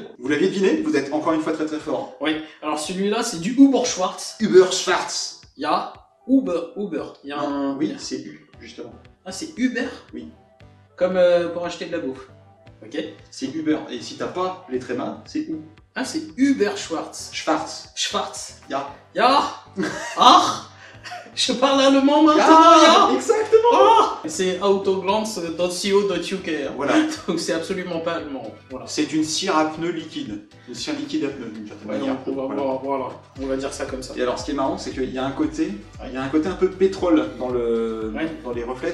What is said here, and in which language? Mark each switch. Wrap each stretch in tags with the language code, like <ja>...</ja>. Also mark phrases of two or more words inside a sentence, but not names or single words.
<fr>Vous l'aviez deviné, vous êtes encore une fois très très fort. Oui. Alors celui-là, c'est du Huber Schwarz. Uber Schwarz. Il y a Uber. Il y a un... Oui, c'est U, justement. Ah, c'est Uber? Oui. Comme pour acheter de la bouffe. Ok. C'est Uber. Et si t'as pas les trémas, c'est U. Ah, c'est Huber Schwarz. Schwarz. Schwarz. Ya. Ja. Ah. Je parle allemand maintenant, ja. Exactement. Ah. C'est autoglance.co.uk. Voilà. Donc c'est absolument pas allemand. Voilà. C'est une cire à pneus liquide. Une cire liquide à pneus, d'une certaine Ouais, manière. on va Voilà. voir, voilà. On va dire ça comme ça. Et alors, ce qui est marrant, c'est qu'il y a un côté un peu pétrole dans les reflets.</fr>